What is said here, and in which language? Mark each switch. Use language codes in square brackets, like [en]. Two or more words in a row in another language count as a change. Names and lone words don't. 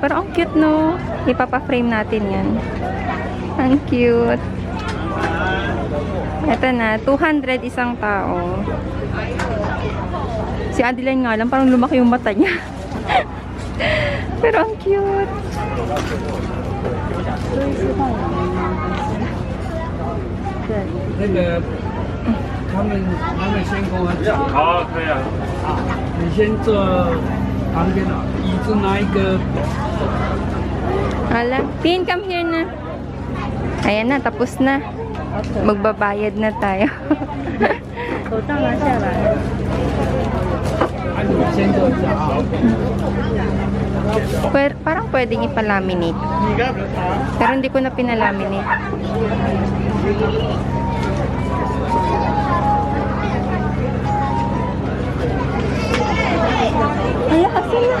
[tl] Pero ang cute, no? Ipapa-frame natin yan. Ang cute. Ito na, 200 isang tao. Si Adeline nga lang, parang lumaki yung mata niya. Pero ang cute. [zh] 那个他们先跟我讲，好，可以啊。你先坐旁边的椅子拿一个。 [tl] Ala, Tin, [en] come here [tl] na. Ayan na, tapos na. Magbabayad na tayo. [zh] 你先坐下啊。 [tl] Parang pwedeng ipalaminate. Pero hindi ko na pinalaminate. Hala, kasi na.